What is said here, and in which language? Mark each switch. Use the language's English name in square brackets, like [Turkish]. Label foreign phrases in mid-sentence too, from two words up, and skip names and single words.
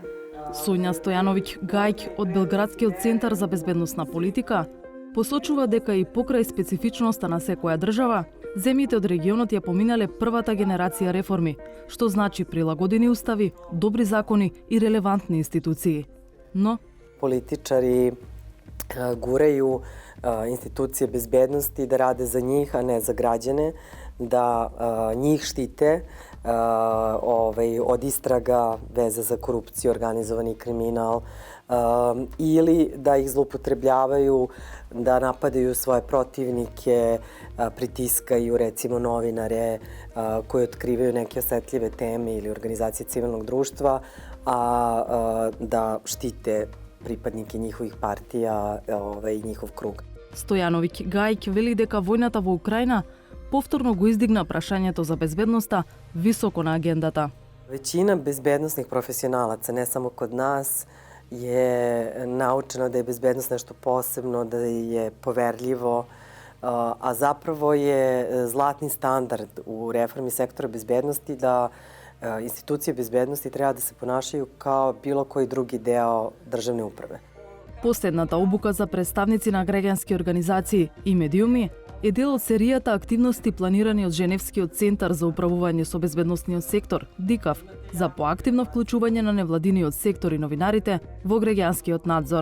[Macedonian] Сонја Стојановиќ Гајќ од Белградскиот центар за безбедносна политика Посочува дека и покрај специфичноста на секоја држава, земјите од регионот ја поминале првата генерација реформи, што значи прилагодени устави, добри закони и релевантни институции. Но [Serbian] političari guraju institucije bezbednosti da rade za njih, a ne za građane, da njih štite od istraga veze za korupciju, organizovani kriminal, ili da ih zloupotrebljavaju, da napadaju svoje protivnike, pritiskaju recimo novinare koji otkrivaju neke osetljive teme ili organizacije civilnog društva, a da štite pripadnike njihovih partija i njihov krug. [Macedonian] Стојановиќ Гајќ вели дека војната во Украина повторно го издигна прашањето за безбедноста високо на агендата. [Serbian] Većina bezbednosnih profesionalaca, ne samo kod nas, je naučeno da je bezbednost nešto posebno, da je poverljivo, a zapravo je zlatni standard u reformi sektora bezbednosti da institucije bezbednosti treba da se ponašaju kao bilo koji drugi deo državne uprave. [Macedonian] Последната обука за представници на граѓански организации и медиуми е дел од серијата активности планирани од Женевскиот центар за управување со безбедносниот сектор, ДИКАВ, за поактивно вклучување на невладиниот сектор и новинарите во граѓанскиот надзор.